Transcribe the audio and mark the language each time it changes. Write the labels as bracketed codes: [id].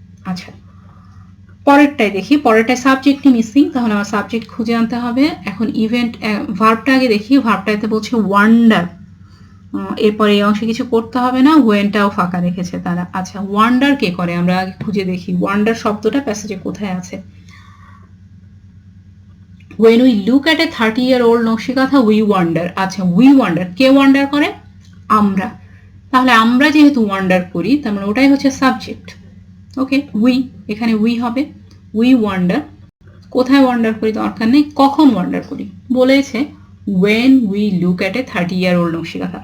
[bn] আচ্ছা, পরেরটাই দেখি, পরেরটায় সাবজেক্টই মিসিং, তাহলে আমার সাবজেক্ট খুঁজে আনতে হবে। এখন ইভেন্ট ভার্বটা আগে দেখি, ভার্বটাতে বলছে ওয়ান্ডার, এরপরে এই অংশে কিছু করতে হবে না, ওয়েনটাও ফাঁকা রেখেছে তারা। আচ্ছা, ওয়ান্ডার কে করে আমরা আগে খুঁজে দেখি, ওয়ান্ডার শব্দটা প্যাসেজে কোথায় আছে। [en] when we look at a 30-year-old nakshi kantha we wonder। [bn] আচ্ছা, [en] we wonder, [bn] কে ওয়ান্ডার করে, আমরা, তাহলে আমরা যেহেতু ওয়ান্ডার করি তার মানে ওটাই হচ্ছে সাবজেক্ট। ওকে, উই, এখানে উই হবে, উই ওয়ান্ডার। কোথায় ওয়ান্ডার করি দরকার নেই, কখন ওয়ান্ডার করি বলেছে, [en] when we look at a 30-year-old nakshi kantha.